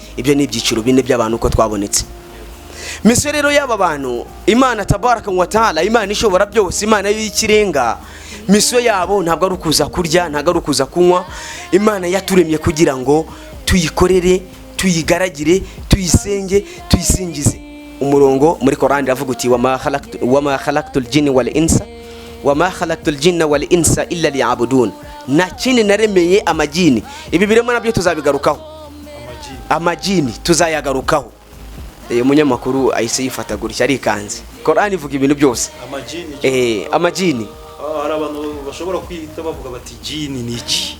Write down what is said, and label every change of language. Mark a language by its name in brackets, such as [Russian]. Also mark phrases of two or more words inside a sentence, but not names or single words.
[Kinyarwanda] Ibyo ni ibyiciro bine by'abantu uko twabonetse. Misiyo rero y'aba bantu, Imana [Arabic] تبارك وتعالى, [Kinyarwanda] Imana ishobora byose, Imana y'ikirenga, misiyo yabo ntabwo ari ukuza kurya, ntabwo ari ukuza kunywa. Imana yaturemye kugira ngo tuyikorere, tuyigaragire, tuyisenge, tuyisingize. Umurongo muri Qur'an iravuga uti [Arabic] وما خلقت الجن والإنس وما خلقت الجن والإنس إلا ليعبدون. [Kinyarwanda] Na kindi naremeye amajini. Ibi biremo nabyo tuzabigarukaho. Amajini tuzayagarukaho. Umunyamakuru ahise yifata gutya arikanze. Qur'an ivuga ibintu byose. Amajini. Hari abantu bashobora kwita bavuga bati jini ni iki?